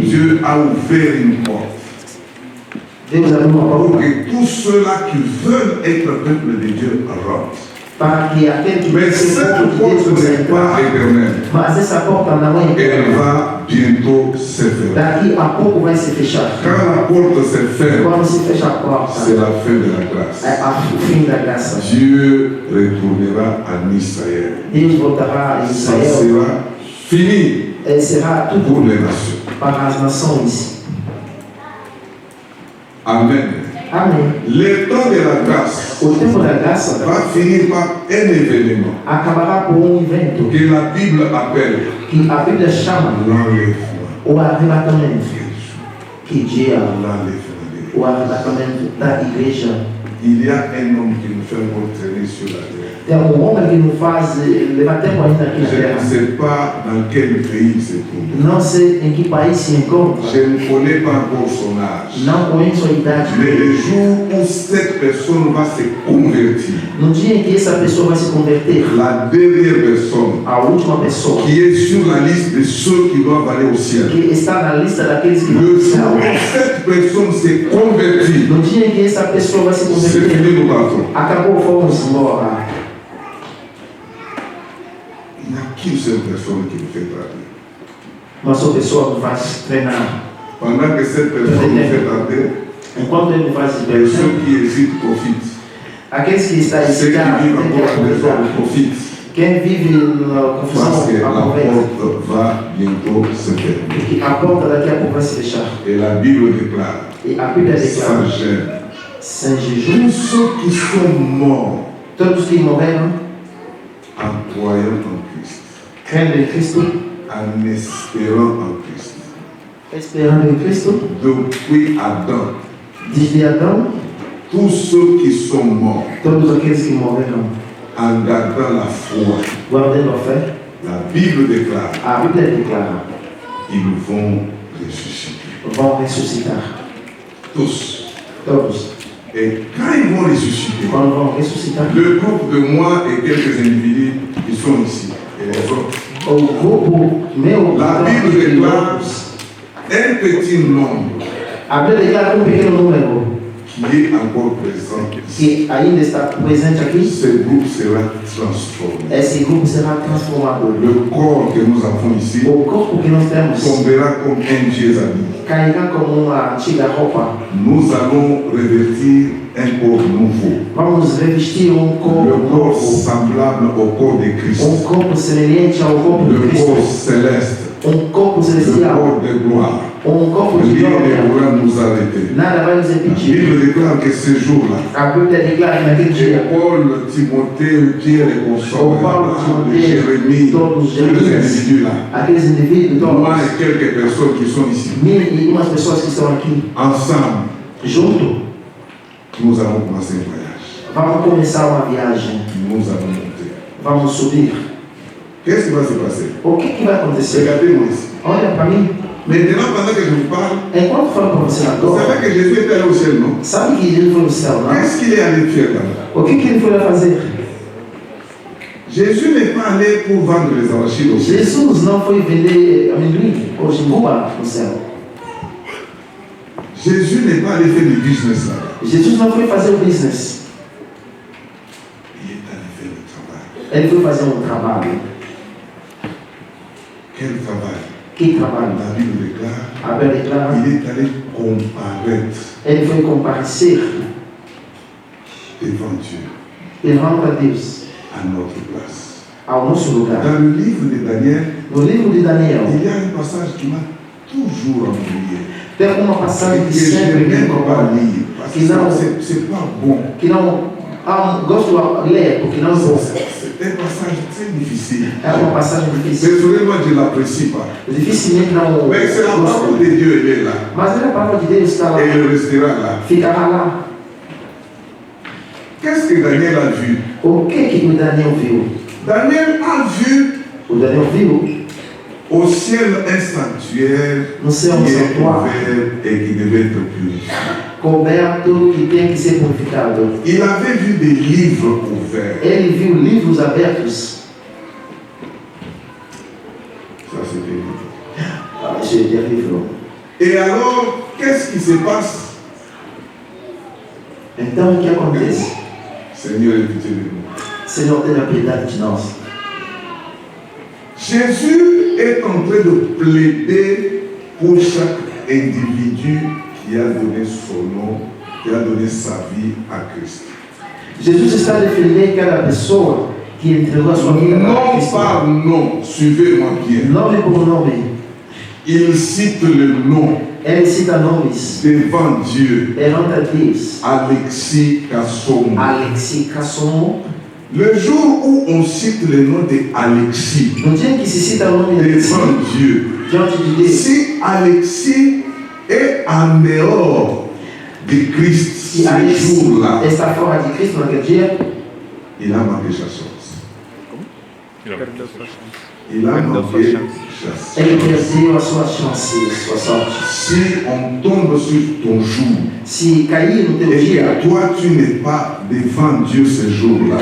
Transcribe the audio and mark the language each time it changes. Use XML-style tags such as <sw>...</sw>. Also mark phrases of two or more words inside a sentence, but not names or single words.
<fr>Dieu a ouvert une porte</fr> <pt>Deus abriu uma</pt> <fr>pour</fr> <pt>porta</pt> <fr>que tous ceux-là qui veulent être peuple de Dieu rentrent.</fr> <pt>para que aquele que</pt> <fr>Mais</fr> <pt>quer ser</pt> <fr>cette</fr> <pt>povo de</pt> <fr>porte</fr> <pt>Deus possa</pt> <fr>n'est pas</fr> <pt>entrar.</pt> <fr>éternelle.</fr> <pt>Mas essa porta não é</pt> <fr>Elle</fr> <pt>eterna.</pt> <fr>va bientôt se fermer.</fr> <pt>Daqui a pouco vai se fechar.</pt> <fr>Quand la porte se ferme,</fr> <pt>Quando se fecha a porta,</pt> <fr>c'est la fin de la grâce.</fr> <pt>é o fim da graça.</pt> <fr>Dieu retournera en Israël.</fr> <pt>Deus voltará a</pt> <fr>Ça</fr> <pt>Israel</pt> <fr>sera fini</fr> <pt>e será tudo</pt> <fr>pour les nations.</fr> <pt>para as nações.</pt> <fr>Amen.</fr> <pt>Amém.</pt> <fr>Le temps de la grâce</fr> <pt>O tempo da graça</pt> <fr>va finir par un événement</fr> <pt>acabará por evento</pt> <fr>que la Bible appelle</fr> <pt>que a Bíblia chama</pt> <fr>l'enlèvement.</fr> <pt>o arrebatamento. Que dia</pt> <fr>L'enlèvement.</fr> <pt>o arrebatamento da igreja.</pt> <fr>Il y a un homme qui nous fait encore traîner sur la terre.</fr> <pt>Tem homem que não faz levar tempo ainda aqui na</pt> <fr>Je ne</fr> <pt>terra.</pt> <fr>sais pas dans quel pays il se trouve.</fr> <pt>Não sei em que país se encontra.</pt> <fr>Je ne connais pas encore son âge.</fr> <pt>Não conheço a idade.</pt> <fr>Mais le jour où cette personne va se convertir,</fr> <pt>No dia em que essa pessoa vai se converter,</pt> <fr>la dernière personne</fr> <pt>a última pessoa</pt> <fr>qui est sur la liste de ceux qui doivent aller au ciel,</fr> <pt>que está na lista daqueles que vão</pt> <fr>le</fr> <pt>ao</pt> <fr>jour</fr> <pt>céu,</pt> <fr>où cette personne s'est convertie,</fr> <pt>no dia em que essa pessoa vai se</pt> <fr>c'est</fr> <pt>converter,</pt> <fr>fini, nous partons.</fr> <pt>acabou, fomos embora.</pt> <fr>Il n'y a qu'une seule personne qui nous fait traduire.</fr> <pt>Uma só pessoa nos faz treinar.</pt> <fr>Pendant que cette personne nous fait traduire,</fr> <pt>Enquanto ele nos faz</pt> <fr>et</fr> <pt>treinar,</pt> <fr>ceux qui hésitent profitent.</fr> <pt>aqueles que estão</pt> <fr>Ceux qui</fr> <pt>hesitando,</pt> <fr>vivent</fr> <pt>tem que</pt> <fr>encore avec</fr> <pt>aproveitar.</pt> <fr>ça profitent.</fr> <pt>Quem vive na confusão,</pt> <fr>Parce que la</fr> <pt>aproveita.</pt> <fr>porte va bientôt se fermer.</fr> <pt>Porque a porta daqui a pouco vai se fechar.</pt> <fr>Et la Bible déclare,</fr> <pt>E a Bíblia</pt> <fr>sans</fr> <pt>declara,</pt> <fr>gêne,</fr> <pt>sem jejum,</pt> <fr>tous ceux qui sont morts</fr> <pt>todos que morreram,</pt> <fr>en croyant en Christ,</fr> <pt>crendo em Cristo,</pt> <fr>en espérant en Christ,</fr> <pt>esperando em Cristo,</pt> <fr>depuis Adam,</fr> <pt>desde Adão,</pt> <fr>tous ceux qui sont morts</fr> <pt>todos aqueles que morreram,</pt> <fr>en gardant la foi,</fr> <pt>guardando a fé,</pt> <fr>la Bible déclare,</fr> <pt>a Bíblia declara,</pt> <fr>ils vont ressusciter.</fr> <pt>vão ressuscitar.</pt> <fr>Tous.</fr> <pt>Todos.</pt> <fr>Et quand ils vont ressusciter,</fr> <pt>Quando vão ressuscitar,</pt> <fr>le groupe de moi et quelques individus qui sont ici, et les autres,</fr> <pt>o grupo meu,</pt> <fr>La Bible</fr> <pt>de</pt> <fr>déclare</fr> <pt>loucos,</pt> <fr>un petit nombre</fr> <pt>a Bíblia declara que pequeno número</pt> <fr>qui est encore présent ici.</fr> <pt>que ainda está presente aqui,</pt> <fr>Ce groupe sera transformé.</fr> <pt>esse grupo será transformado.</pt> <fr>Le corps que nous avons ici</fr> <pt>O corpo que nós temos</pt> <fr>tombera comme un vieux habit.</fr> <pt>cairá como uma antiga roupa.</pt> <fr>Nous allons revêtir un corps nouveau.</fr> <pt>Vamos revestir corpo</pt> <fr>Le corps</fr> <pt>novo,</pt> <fr>semblable au corps de Christ.</fr> <pt>corpo semelhante ao corpo de</pt> <fr>Le</fr> <pt>Cristo,</pt> <fr>corps céleste.</fr> <pt>corpo</pt> <fr>Le</fr> <pt>celestial,</pt> <fr>corps de gloire.</fr> <pt>corpo de</pt> <fr>Rien ne</fr> <pt>glória.</pt> <fr>pourra nous arrêter.</fr> <pt>Nada vai nos</pt> <fr>La</fr> <pt>impedir.</pt> <fr>Bible déclare que ce jour-là,</fr> <pt>A Bíblia declara que naquele dia,</pt> <fr>Paul, Timothée, Pierre et consorts,</fr> <pt>Paulo,</pt> <fr>Abraham, Timothée, Jérémie,</fr> <pt>todos</pt> <fr>tous</fr> <pt>os</pt> <fr>les</fr> <pt>Jeremias,</pt> <fr>individus-là,</fr> <pt>aqueles indivíduos,</pt> <fr>moi</fr> <pt>todos,</pt> <fr>et quelques personnes qui sont ici,</fr> <pt>1001 pessoas que estão aqui,</pt> <fr>ensemble,</fr> <pt>junto,</pt> <fr>nous allons commencer un voyage.</fr> <pt>vamos começar uma viagem.</pt> <fr>Nous allons monter.</fr> <pt>Vamos subir.</pt> <fr>Qu'est-ce qui va se passer?</fr> <pt>O que vai acontecer?</pt> <fr>Regardez-moi ici.</fr> <pt>Olha para mim.</pt> <fr>Maintenant, pendant que je vous parle,</fr> <pt>Enquanto falo para você</pt> <fr>vous</fr> <pt>agora,</pt> <fr>savez que Jésus est allé au ciel, non?</fr> <pt>sabe que Jesus foi no céu, não?</pt> <fr>Qu'est-ce qu'il est allé faire là-bas?</fr> <pt>O que ele foi lá fazer?</pt> <fr>Jésus n'est pas allé pour vendre les arachides au ciel.</fr> <pt>Jesus não foi vender amendoim ou jimboa no céu.</pt> <fr>Jésus n'est pas allé faire du business là.</fr> <pt>Jesus não foi fazer o business.</pt> <fr>Il est allé faire le travail.</fr> <pt>Ele foi fazer um trabalho.</pt> <fr>Quel travail?</fr> <pt>Que trabalho?</pt> <fr>La Bible déclare.</fr> <pt>A Bíblia declara.</pt> <fr>Il est allé comparaître</fr> <pt>Ele foi comparecer</pt> <fr>devant Dieu</fr> <pt>perante a Deus,</pt> <fr>à notre place.</fr> <pt>ao nosso lugar.</pt> <fr>Dans le livre de Daniel,</fr> <pt>No livro de Daniel,</pt> <fr>il y a un passage qui m'a toujours embrouillé.</fr> <pt>tem uma passagem</pt> <fr>Que</fr> <pt>que</pt> <fr>je</fr> <pt>sempre me</pt> <fr>n'aime pas</fr> <pt>incomoda,</pt> <fr>lire. Parce que</fr> <pt>que não,</pt> <fr>c'est pas bon.</fr> <pt>que não gosto de ler, porque não vou.</pt> <fr>C'est un passage très difficile.</fr> <pt>É uma passagem difícil.</pt> <fr>Personnellement, je ne l'apprécie pas.</fr> <pt>Dificilmente não</pt> <fr>Mais c'est la parole de Dieu, elle est là.</fr> <pt>Mas a palavra de Deus está lá.</pt> <fr>Et elle restera là.</fr> <pt>Ficará lá.</pt> <fr>Qu'est-ce que Daniel a vu?</fr> <pt>O que o Daniel viu?</pt> <fr>Daniel a vu</fr> <pt>O Daniel viu</pt> <fr>au ciel un sanctuaire</fr> <pt>no céu</pt> <fr>qui est</fr> <pt>sanctuário</pt> <fr>ouvert et qui devait être purifié.</fr> <pt>coberto que tem que ser purificado.</pt> <fr>Il avait vu des livres ouverts.</fr> <pt>Ele viu livros abertos.</pt> <fr>Ça, c'est terrible.</fr> <pt>Isso é terrível.</pt> <fr>Et alors, qu'est-ce qui se passe?</fr> <pt>Então o que acontece?</pt> <fr>Seigneur, aie pitié de nous.</fr> <pt>Senhor, tenha piedade de nós.</pt> <fr>Jésus est en train de plaider pour chaque individu qui a donné son nom, qui a donné sa vie à Christ.</fr> <pt>Jesus está defendendo cada pessoa que entregou a sua vida para</pt> <fr>Non</fr> <pt>Cristo.</pt> <fr>par nom, suivez-moi bien.</fr> <pt>Nome por nome.</pt> <fr>Il cite le nom</fr> <pt>Ele cita nomes</pt> <fr>devant Dieu.</fr> <pt>perante a Deus. Alexis Kassomo. Alexis Kassomo.</pt> <fr>Le jour où on cite le nom de Alexis</fr> <pt>No dia em que se cita o nome de Alexis</pt> <fr>devant Dieu,</fr> <pt>diante de Deus,</pt> <fr>si Alexis est en dehors de Christ</fr> <pt>se</pt> <fr>ce</fr> <pt>Alexis</pt> <fr>jour-là,</fr> <pt>está fora de Cristo naquele dia,</pt> <fr>il a manqué sa chance. Il a perdu sa chance. Il a manqué sa chance.</fr> <pt>ele perdeu a sua chance, sua sorte.</pt> <fr>Si on tombe sur ton jour</fr> <pt>Se cair no teu</pt> <fr>et</fr> <pt>dia,</pt> <fr>que toi tu n'es pas devant Dieu ce jour-là,</fr>